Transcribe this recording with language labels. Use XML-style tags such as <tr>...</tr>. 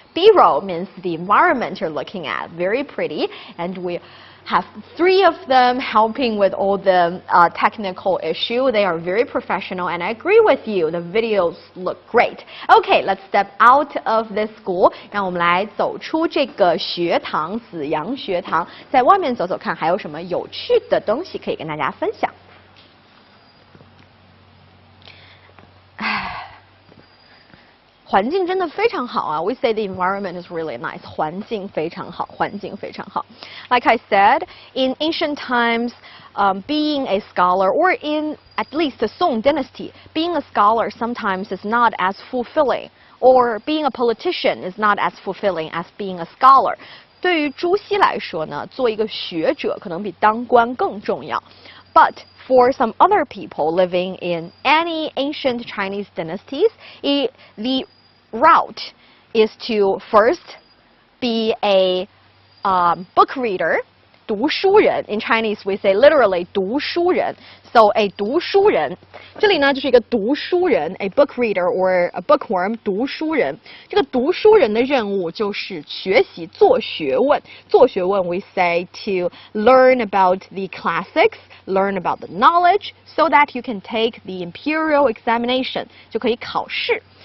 <en>B-roll means the environment you're looking at. Very pretty, and we have 3 of them helping with all the technical issue. They are very professional, and I agree with you. The videos look great. Okay, let's step out of this school.</en> <zh>让我们来走出这个学堂，紫阳学堂，在外面走走看，还有什么有趣的东西可以跟大家分享。环境真的非常好啊 ！</zh> <en>We say the environment is really nice.</en> <zh>环境非常好，环境非常好。</zh> <en>Like I said, in ancient times, being a scholar, or in at least the Song Dynasty, being a scholar sometimes is not as fulfilling, or being a politician is not as fulfilling as being a scholar.</en> <zh>对于朱熹来说呢，做一个学者可能比当官更重要。</zh> <en>But for some other people living in any ancient Chinese dynasties, the route is to first be a book reader 读书人 in Chinese we say literally 读书人 so a</en> <zh>读书人这里呢就是一个读书人</zh> <en>a book reader or a bookworm</en> <zh>读书人这个读书人的任务就是学习做学问做学问</zh> <en>we say to learn about the classics learn about the knowledge so that you can take the imperial examination</en> <zh>就可以考试</zh>